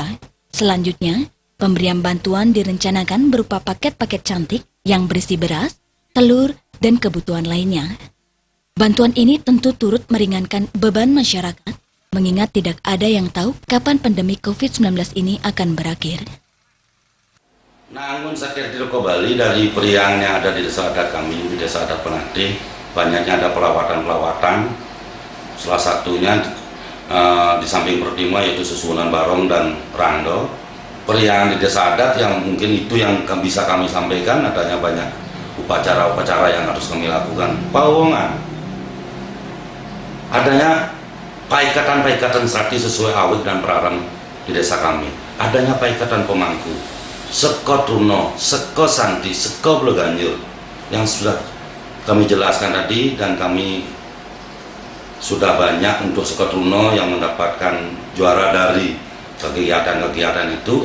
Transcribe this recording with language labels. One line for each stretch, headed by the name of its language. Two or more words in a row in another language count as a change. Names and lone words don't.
Indonesian: Selanjutnya, pemberian bantuan direncanakan berupa paket-paket cantik yang berisi beras, telur, dan kebutuhan lainnya. Bantuan ini tentu turut meringankan beban masyarakat, mengingat tidak ada yang tahu kapan pandemi COVID-19 ini akan berakhir. Nangun Satkerti Loka Bali dari periang yang ada di desa adat kami, di Desa Adat Penate, banyaknya ada pelawatan-pelawatan. Salah satunya di samping Pertima yaitu susunan barong dan rando. Periang di desa adat yang mungkin itu yang bisa kami sampaikan, adanya banyak upacara-upacara yang harus kami lakukan. Pawongan, adanya paikatan-paikatan sakti sesuai awik dan praram di desa kami. Adanya paikatan pemangku, Seko Truno, Seko Santi, Seko Bleganjur yang sudah kami jelaskan tadi, dan kami sudah banyak untuk Seko Truno yang mendapatkan juara dari kegiatan-kegiatan itu.